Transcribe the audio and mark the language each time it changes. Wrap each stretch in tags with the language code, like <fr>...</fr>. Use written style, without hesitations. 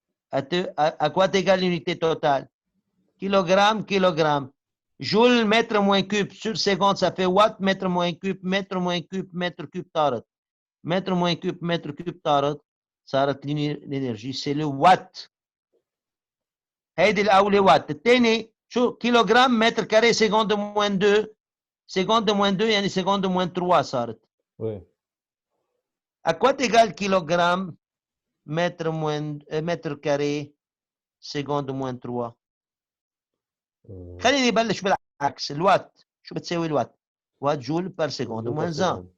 <fr>À quoi égale l'unité totale? Kilogramme. Joule, mètre moins cube, sur seconde, ça fait watt, mètre moins cube, mètre cube</fr> <ar>طارت.</ar> <fr>Mètre moins cube</fr> <ar>طارت. صارت</ar> <fr>l'énergie, c'est le watt.</fr> <ar>هيدي الأولى watt. الثاني شو؟ كيلوغرام متر كاري</ar> <fr>seconde moins 2. Seconde moins 2</fr> <ar>يعني</ar> <fr>seconde moins 3</fr> <ar>صارت.</ar> <fr>Oui. À quoi égale kilogramme mètre carré seconde moins 3؟</fr> <ar>خليني نبلش بالعكس. الوات شو بتساوي الوات؟ وات جول بار سكوند موان 1.</ar>